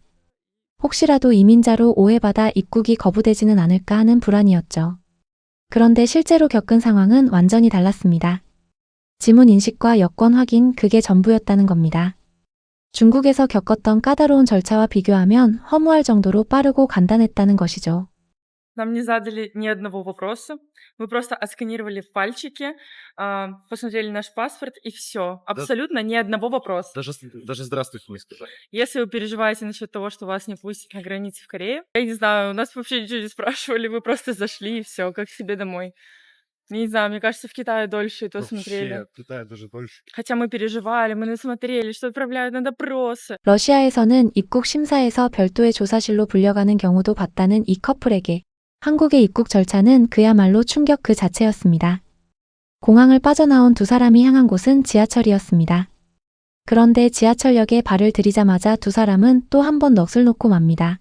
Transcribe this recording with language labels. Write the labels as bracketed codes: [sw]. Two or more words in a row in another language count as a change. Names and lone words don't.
[ko] 혹시라도 이민자로 오해받아 입국이 거부되지는 않을까 하는 불안이었죠. 그런데 실제로 겪은 상황은 완전히 달랐습니다. 지문 인식과 여권 확인, 그게 전부였다는 겁니다. 중국에서 겪었던 까다로운 절차와 비교하면 허무할 정도로 빠르고 간단했다는 것이죠. [ru] Нам не задали ни одного вопроса. Мы просто отсканировали пальчики, посмотрели наш паспорт и все. Абсолютно ни одного вопроса. Даже здравствуйте не сказали. Если вы переживаете насчет того, что вас не пустят на границе в Корею, я не знаю, у нас вообще ничего не спрашивали, вы просто зашли и все, как к себе домой. Не знаю, мне кажется, в Китае дольше и то смотрели. Вообще, в Китае даже дольше. Хотя мы переживали, мы насмотрели, что отправляют на допросы. [ko] 러시아에서는 입국 심사에서 별도의 조사실로 불려가는 경우도 봤다는 이 커플에게 한국의 입국 절차는 그야말로 충격 그 자체였습니다. 공항을 빠져나온 두 사람이 향한 곳은 지하철이었습니다. 그런데 지하철역에 발을 들이자마자 두 사람은 또 한 번 넋을 놓고 맙니다.